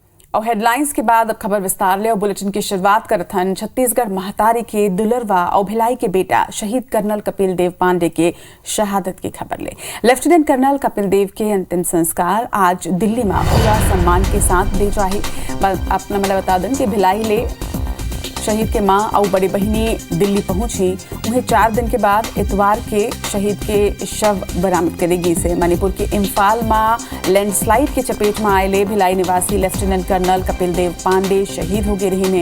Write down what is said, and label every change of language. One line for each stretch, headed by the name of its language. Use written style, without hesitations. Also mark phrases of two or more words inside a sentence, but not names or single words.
Chhattisgarhi: और हेडलाइंस के बाद अब खबर विस्तार ले और बुलेटिन की शुरुआत करत हन छत्तीसगढ़ महतारी के दुलरवा और भिलाई के बेटा शहीद कर्नल कपिल देव पांडे के शहादत की खबर ले। लेफ्टिनेंट कर्नल कपिल देव के अंतिम संस्कार आज दिल्ली में पूरा सम्मान के साथ दे जाही। अपना बता दें कि भिलाई ले शहीद के मां और बड़ी बहिनी दिल्ली पहुंची। उन्हें 4 दिन के बाद इतवार के शहीद के शव बरामद करेगी से मणिपुर के इम्फाल में लैंडस्लाइड के चपेट में आए भिलाई निवासी लेफ्टिनेंट कर्नल कपिल देव पांडे शहीद हो गए रही ने।